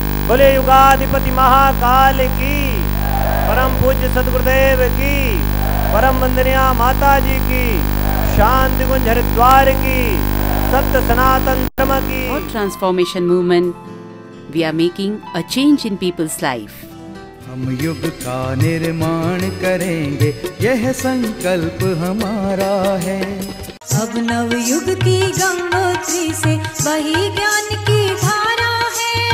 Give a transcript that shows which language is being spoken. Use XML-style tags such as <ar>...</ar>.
<hi>बोले युगाधिपति महाकाल की, परम पूज्य सद्गुरुदेव की, परम वंदनीय माता जी की, शांति कुंज हरिद्वार की, सत्य सनातन धर्म की.</hi> <en>Thought transformation movement, we are making a change in people's life.</en> <hi>हम युग का निर्माण करेंगे, यह संकल्प हमारा है. अब नव युग की गंगोत्री से वही ज्ञान की धारा है.</hi>